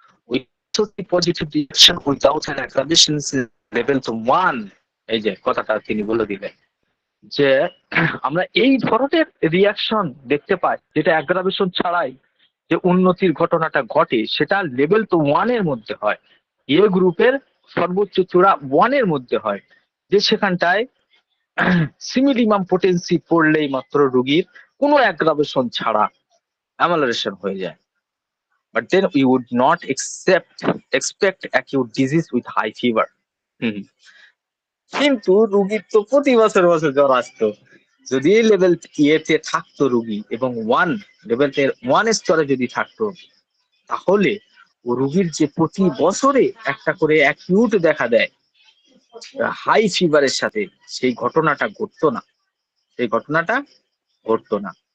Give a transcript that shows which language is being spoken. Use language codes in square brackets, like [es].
[en] We took the positive reaction without an aggravation level to 1। [bn] এই যে কথাটা তিনি বলে দিলেন যে আমরা এই ধরনের রিয়াকশন দেখতে পাই যেটা অ্যাগ্রাভেশন ছাড়াই যে উন্নতির ঘটনাটা ঘটে, সেটা লেভেল তো 1 এর মধ্যে হয়, গ্রুপের সর্বোচ্চ চূড়া 1 এর মধ্যে হয়, যে সেখানটায় সিমিলিমাম পোটেন্সি পড়লেই মাত্র রোগীর কোনো অ্যাগ্রাভেশন ছাড়া অ্যামালারেশন হয়ে যায়। [en] But then we would not expect acute disease with high fever. [bn] কিন্তু রুগীর তো প্রতি বছর বছর জ্বর আসতো, যদি লেভেল তে থাকতো রুগী এবং লেভেল এর 1 স্তরে যদি থাকতো, তাহলে ও রুগীর যে প্রতি বছরে একটা করে অ্যাকিউট দেখা দেয় হাই ফিভারের সাথে, সেই ঘটনাটা ঘটতো না, সেই ঘটনাটা ঘটতো না।